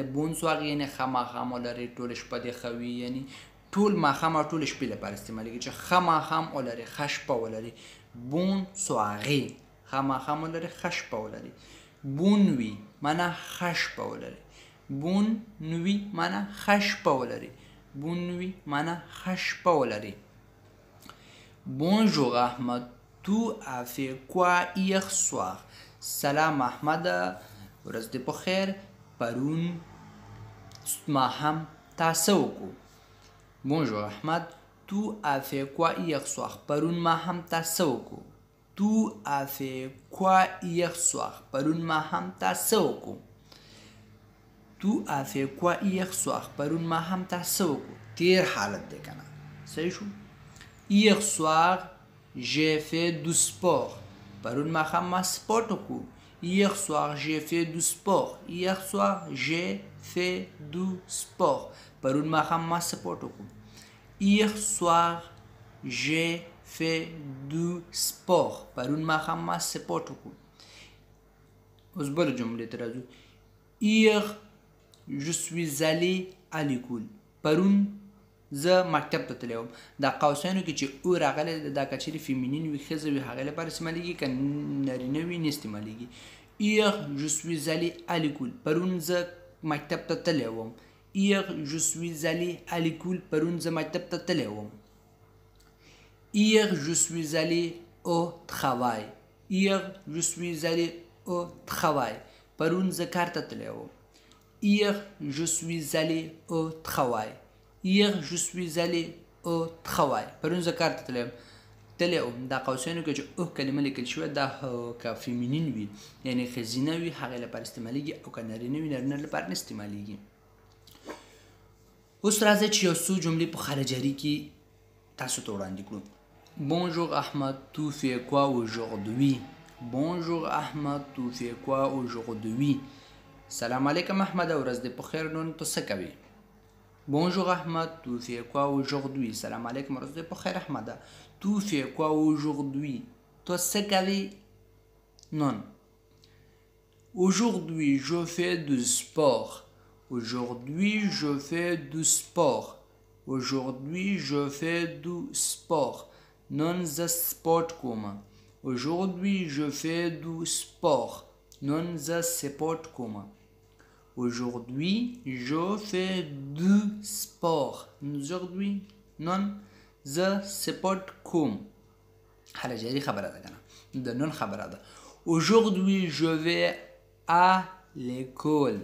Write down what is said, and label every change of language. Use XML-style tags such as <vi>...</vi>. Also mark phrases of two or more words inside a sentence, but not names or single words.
<ps>بونسوار یعنې ښه ماښام ولرې، ټوله شپه دې ښه وي، یعنې ټول ماښام او ټولې شپې لپاره استعمالیږي چې ښه ماښام ولرې، ښه شپه ولرې. بونسواري، ښه ماښام ولرې، ښه شپه ولرې.</ps> <fr>bonne nuit</fr> <ps>معنا ښه شپه ولرې.</ps> <fr>bonne nuit</fr> <ps>معنا ښه شپه ولرې.</ps> <fr>bonne nuit</fr> <ps>معنا ښه شپه ولرې.</ps> <fr>Bonjour Ahmed, tu as fait quoi hier soir?</fr> <ps>سلام احمد، ورځ دې په خیر، پرون ماښام تا څه وکړو؟</ps> <fr>Bonjour Ahmed, tu as fait quoi hier soir?</fr> <ps>پرون ماښام تا څه وکړو؟</ps> <fr>Tu as fait quoi hier soir?</fr> <ps>پرون ماښام تا څه وکړو؟</ps> <fr>Tu as fait quoi hier soir?</fr> <ps>پرون ماښام تا څه وکړو؟ تیر حالت دی که نه؟ صحیح شو.</ps> <fr>Hier soir, j'ai fait du sport.</fr> <ps>پرون ماښام ما سپورټ وکړو.</ps> <fr>Hier soir, j'ai fait du sport. Hier soir, j'ai fait du sport.</fr> <ps>پرون ماښام ما سپورټ وکړو.</ps> <fr>Hier soir, j'ai fait du sport.</fr> <ps>پرون ماښام ما سپورټ وکړو. اوس بله جملې ته راځو.</ps> <fr>Hier, je suis allé à l'école.</fr> <ps>پرون زه مکتب ته تللی وم. دا قوسینو کې چې او راغلی دا که چیرې فیمینین وي ښځه وي هغې لپاره استعمالیږي، که نارینه وي نه استعمالیږي.</ps> <fr>Hier je suis allé à l'école.</fr> <ps>پرون زه مکتب ته تللی وم.</ps> <fr>Hier je suis allé à l'école.</fr> <ps>پرون زه مکتب ته تللی وم.</ps> <fr>Hier je suis allé au travail. Hier je suis allé au travail.</fr> <ps>پرون زه کار ته تللی وم.</ps> <fr>Hier je suis allé au travail. Hier je suis allé au travail.</fr> <ps>پرون زه کار ته تللی وم. دا قوسینو کې چې او کلمه لیکل شوې دا که فیمینین وي یعنې ښځینه وي هغې لپاره استعمالیږي، او که نارینه وي نارینه لپاره نه استعمالیږي. اوس راځئ چې یو څو جملې په خارجاري کې تاسو ته وړاندې کړو.</ps> <fr>Bonjour Ahmed, tu fais quoi aujourd'hui? Bonjour Ahmed, tu fais quoi aujourd'hui?</fr> <ar>سلام علیکم</ar> <ps>احمد، ورځ دې په خیر، نن ته څه کوې؟</ps> <fr>Bonjour Ahmed, tu fais quoi aujourd'hui?</fr> <ar>سلام علیکم،</ar> <ps>ورځ دې په خیر احمده.</ps> <fr>Tu fais quoi aujourd'hui?</fr> <ps>ته څه کوې نن؟</ps> <fr>Aujourd'hui je fais du sport. Aujourd'hui je fais du sport. Aujourd'hui je fais du sport.</fr> <ps>نن زه سپورټ کوم.</ps> <fr>Aujourd'hui je fais du sport.</fr> <ps>نن زه سپورټ کوم.</ps> <fr>Aujourd'hui je fais du sport.</fr> <ps>Aujourd'hui نن زه سپورټ کوم. حاله جاري خبره ده که نه؟ د نن خبره ده.</ps> <fr>Aujourd'hui je vais à l'école.</fr>